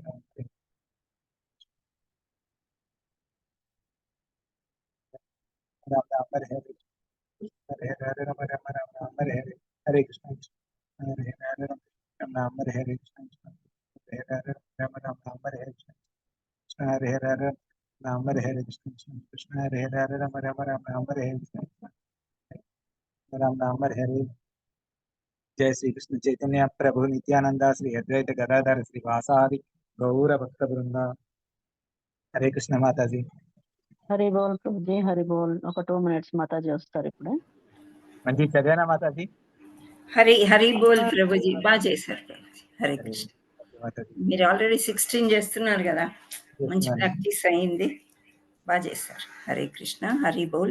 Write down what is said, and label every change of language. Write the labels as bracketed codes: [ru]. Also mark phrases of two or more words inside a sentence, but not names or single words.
[sa] Ram Hare Hare Hare Hare Ram Hare Hare Hare Krishna Hare Hare Ram Hare Hare Krishna Hare Hare Ram Hare Hare Krishna Hare Hare Ram Hare Hare Krishna Hare Hare Ram Hare Hare Ram Hare Hare जय श्री कृष्ण चैतन्य प्रभु नित्यानंदा श्री अद्वैत गदाधर श्री वासादि गौर भक्त वृंदा हरे कृष्ण माता जी [te] హరి బోల్ ప్రభుజీ, హరి బోల్. ఒక 2 minutes మాతాజీ వస్తారు ఇప్పుడే. మంచి చదివానా మాతాజీ హరి హరి బోల్ ప్రభుజీ, బాగా చేశారు ప్రభుజీ. హరే హరే కృష్ణ. మాతాజీ మీరు ఆల్రెడీ 16 చేస్తున్నారు కదా, మంచి చేస్తున్నాను ప్రాక్టీస్ అయింది, బాగా చేశారు. హరే కృష్ణ, హరి బోల్.